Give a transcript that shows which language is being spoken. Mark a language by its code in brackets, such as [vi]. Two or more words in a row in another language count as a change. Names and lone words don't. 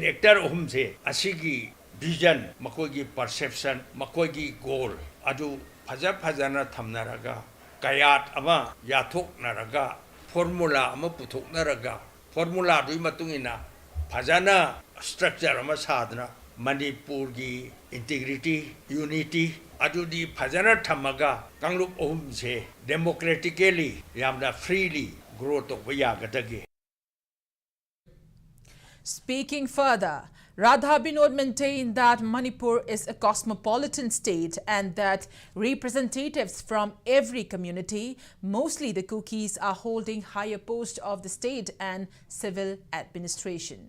[mni] actor ohum se asigi vision makogi perception makogi goal adu phajana thamnaraga kayat ama yathok naraga formula ama puthok naraga formula dui matungina phajana structure ama sadna Manipur gi integrity unity adudi phajana thamaga kanglup ohum se democratically yamna [en] freely grow [mni] to yagadage. [en] Speaking further, Radha Binod maintained that Manipur is a cosmopolitan state and that representatives from every community, mostly the Kukis, are holding higher posts of the state and civil administration.